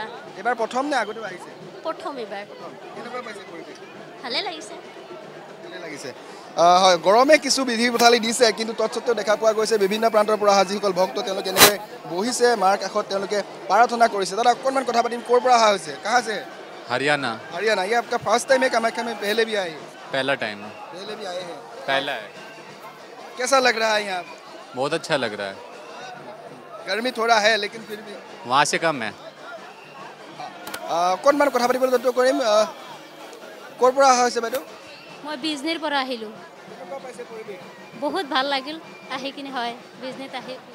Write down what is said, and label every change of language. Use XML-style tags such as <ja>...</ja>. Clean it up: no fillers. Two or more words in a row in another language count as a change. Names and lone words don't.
<as>এবাৰ প্ৰথম নে আগতেও আহিছে প্ৰথম এবাৰ কেনেকুৱা পাইছে পৰিৱেশ ভালে লাগিছে ভালে লাগিছে হয় গৰমে কিছু বিধি পথালি দিছে কিন্তু তৎসত্ত্বেও দেখা পোৱা গৈছে বিভিন্ন প্ৰান্তৰ পৰা অহা যিসকল ভক্ত তেওঁলোকে এনেকৈ বহিছে মাৰ কাষত তেওঁলোকে প্ৰাৰ্থনা কৰিছে দাদা অকণমান কথা পাতিম ক'ৰ পৰা অহা হৈছে</as> <hi>कहाँ से हरियाणा हरियाणा ये आपका</hi> <en>first time</en> <hi>है कामाख्या में पहले भी आए पहला टाइम है पहले भी आए हैं पहला है कैसा लग रहा है यहाँ बहुत अच्छा लग रहा है गर्मी थोड़ा है लेकिन फिर भी वहाँ से कम है</hi> <as>অকণমান কথা পাতিবলৈ যত্ন কৰিম ক'ৰ পৰা অহা হৈছে বাইদেউ মই বিজনীৰ পৰা আহিলোঁ কেনেকুৱা পাইছে পৰিৱেশ বহুত ভাল লাগিল আহি কিনে হয় বিজনীত আহি</as>